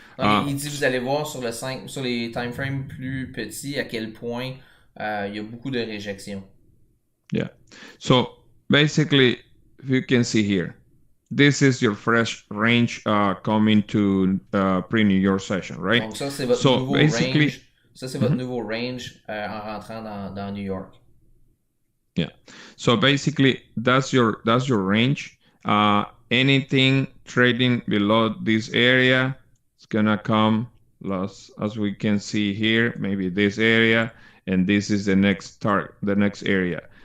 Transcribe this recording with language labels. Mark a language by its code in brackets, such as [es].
[fr] Donc, il dit, vous allez voir sur les time frames plus petits à quel point il y a beaucoup de réjection. [en] Yeah. So basically, if you can see here, this is your fresh range coming to pre-New York session, right? [fr] Donc, ça, c'est votre nouveau range. Ça, c'est votre nouveau range en rentrant dans New York. [en] Yeah. So basically, that's your range. Anything trading below this area is gonna come as we can see here, maybe this area, and this is the next target, the next area.